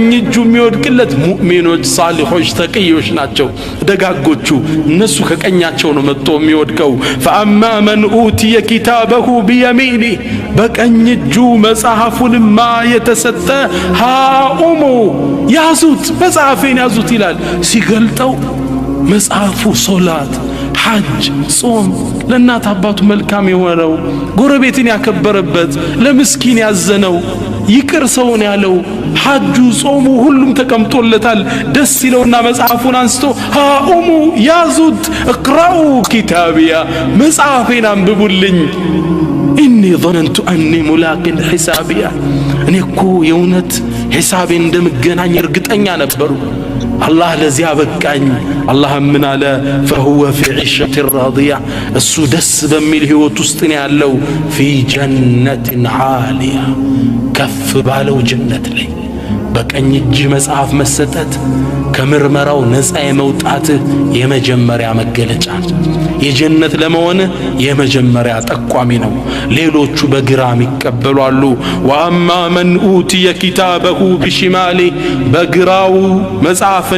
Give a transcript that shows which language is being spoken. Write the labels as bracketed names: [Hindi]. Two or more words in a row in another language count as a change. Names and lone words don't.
[Amharic] እጁ የሚወድቅለት ሙእሚኖች፣ ሳሊሖች፣ ተቅዮች ናቸው ደጋጎቹ። እነሱ ከቀኛቸው ነው መጥቶ የሚወድቀው። [Arabic] فأما من أوتي كتابه بيمينه፣ [Amharic] በቀኝ እጁ መጽሐፉንማ የተሰጠ ሃኡሙ ያዙት፣ መጽሐፌን ያዙት ይላል። ሲገልጠው መጽሐፉ ሶላት፣ ሐጅ፣ ጾም፣ ለእናት አባቱ መልካም የሆነው፣ ጎረቤትን ያከበረበት፣ ለምስኪን ያዘነው፣ ይቅር ሰውን ያለው ሐጁ ጾሙ ሁሉም ተቀምጦለታል ደስ ይለውና መጽሐፉን አንስቶ ሃኡሙ ያዙት [Arabic] اقرؤوا كتابيه [Amharic] መጽሐፌን አንብቡልኝ [Arabic] إني ظننت اني ملاق حسابيا [Amharic] እኔ እኮ የእውነት ሒሳቤን እንደምገናኝ እርግጠኛ ነበሩ አላህ ለዚያ በቃኝ አላህ ምን አለ [Arabic] فهو في عيشة راضية [Amharic] እሱ ደስ በሚል ህይወት ውስጥ ነው ያለው [Arabic] في جنة عالية [Amharic] ከፍ ባለው ጀነት ላይ በቀኝ እጅ መጽሐፍ መሰጠት ከምርመራው ነፃ የመውጣት የመጀመሪያ መገለጫ የጀነት ለመሆን የመጀመሪያ ጠቋሚ ነው ሌሎቹ በግራም ይቀበላሉ [Arabic] وأما من أوتي كتابه بشماله [Amharic] በግራው መጽሐፍን